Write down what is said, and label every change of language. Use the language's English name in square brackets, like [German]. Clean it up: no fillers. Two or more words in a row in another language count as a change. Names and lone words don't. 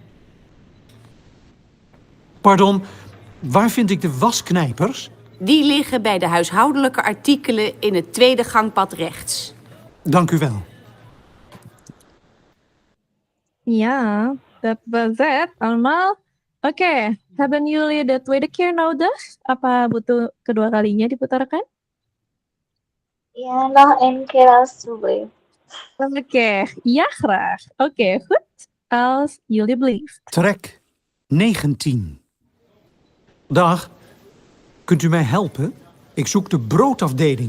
[Dutch] Pardon, waar vind ik de wasknijpers? Die liggen bij de huishoudelijke artikelen in het tweede gangpad rechts. Dank u wel. Ja, dat was het allemaal. Oké, hebben jullie de tweede keer nodig? [Indonesian] Apa butuh kedua kalinya diputarkan? [Dutch] Ja, nog een keer alsjeblieft. Oké, ja graag. Oké, goed. Als jullie blieft. Trek 19. Dag. Kunt u mij helpen? Ik zoek de broodafdeling.